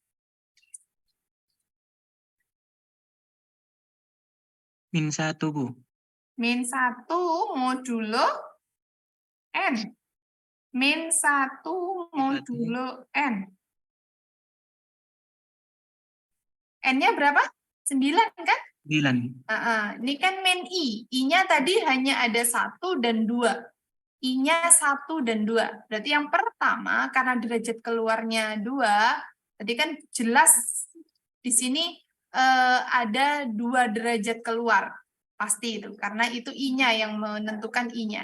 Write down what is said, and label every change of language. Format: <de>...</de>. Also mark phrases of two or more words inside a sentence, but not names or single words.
<id>Min 1 Bu. Min 1 modulo N. Min 1 modulo N. N-nya berapa? 9 kan? 9. Ini kan min I. I-nya tadi hanya ada 1 dan 2. I-nya 1 dan 2. Berarti yang pertama, karena derajat keluarnya 2, tadi kan jelas di sini ada 2 derajat keluar. Pasti itu, karena itu I-nya yang menentukan I-nya.</id>